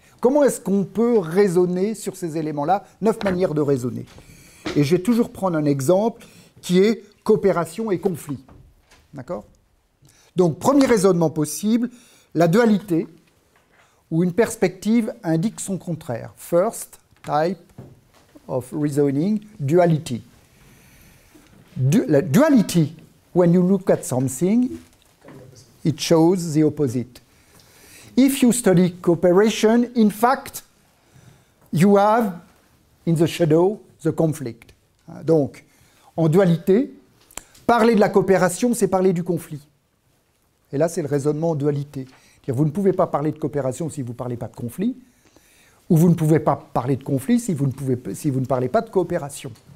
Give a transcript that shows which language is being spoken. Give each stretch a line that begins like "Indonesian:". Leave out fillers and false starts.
French: Comment est-ce qu'on peut raisonner sur ces éléments-là? 9 manières de raisonner. Et je vais toujours prendre un exemple qui est coopération et conflit. D'accord? Donc, premier raisonnement possible, la dualité, où une perspective indique son contraire.
English: First type of reasoning, duality. La duality, when you look at something, it shows the opposite. If you study cooperation, in fact, you have in the shadow the conflict.
French: Donc, en dualité, parler de la coopération, c'est parler du conflit. Et là, c'est le raisonnement en dualité. C'est-à-dire, vous ne pouvez pas parler de coopération si vous ne parlez pas de conflit, ou vous ne pouvez pas parler de conflit si vous ne parlez pas de coopération.